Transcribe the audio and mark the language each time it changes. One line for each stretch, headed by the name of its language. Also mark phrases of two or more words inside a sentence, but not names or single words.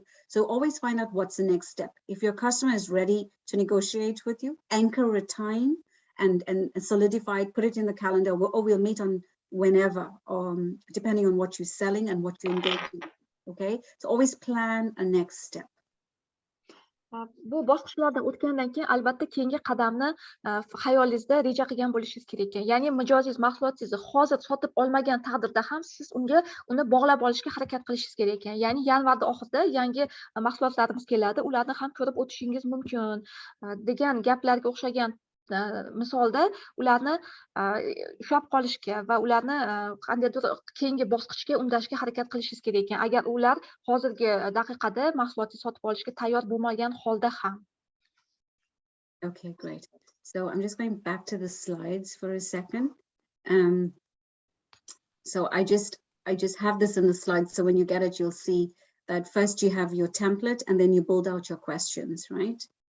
English: So always find out what's the next step. If your customer is ready to negotiate with you, anchor a time and solidify it, put it in the calendar, or we'll meet on whenever, depending on what you're selling and what you're engaging. Okay, so always plan a next step.
Uzbek: Bu bosqichlardan o'tgandan keyin albatta keyingi qadamni xayolingizda reja qilgan bo'lishingiz kerak ekan. Ya'ni mijozingiz mahsulotingizni hozir sotib olmagan taqdirda ham siz uni bog'lab olishga harakat qilishingiz kerak ekan. Ya'ni yanvar oxirida yangi mahsulotlarimiz keladi, ularni ham ko'rib o'tishingiz mumkin degan gaplarga o'xshagan misolda ularni ushlab qolishga va ularni qandaydir keyingi bosqichga undashga harakat qilishingiz kerak ekan. Agar ular hozirgi daqiqada mahsulotni sotib olishga tayyor bo'lmagan holda ham.
English: Okay, great. So I'm just going back to the slides for a second. So I just have this in the slides, so when you get it, you'll see that first you have your template and then you build out your questions, right?